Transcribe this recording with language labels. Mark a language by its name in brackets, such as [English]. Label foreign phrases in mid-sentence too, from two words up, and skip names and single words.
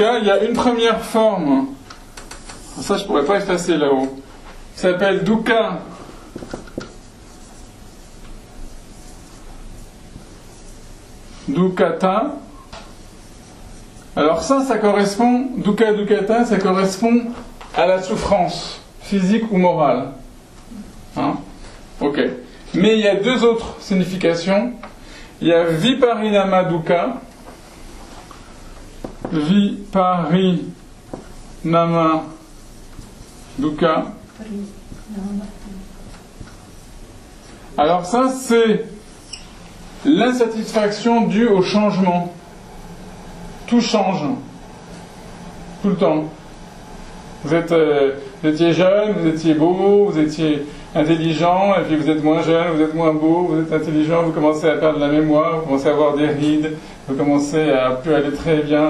[French] Il y a une première forme, ça je pourrais pas effacer là-haut, qui s'appelle [Pali] dukkha dukkata. [French] Alors ça correspond, [Pali] dukkha dukkata, [French] ça correspond à la souffrance physique ou morale. Hein? Ok. Mais il y a 2 autres significations. Il y a [Pali] viparinama dukkha. Viparinama dukkha. [French] Alors ça, c'est l'insatisfaction due au changement. Tout change. Tout le temps. Vous étiez jeune, vous étiez beau, vous étiez intelligent, et puis vous êtes moins jeune, vous êtes moins beau, vous êtes intelligent, vous commencez à perdre la mémoire, vous commencez à avoir des rides, vous commencez à plus aller très bien.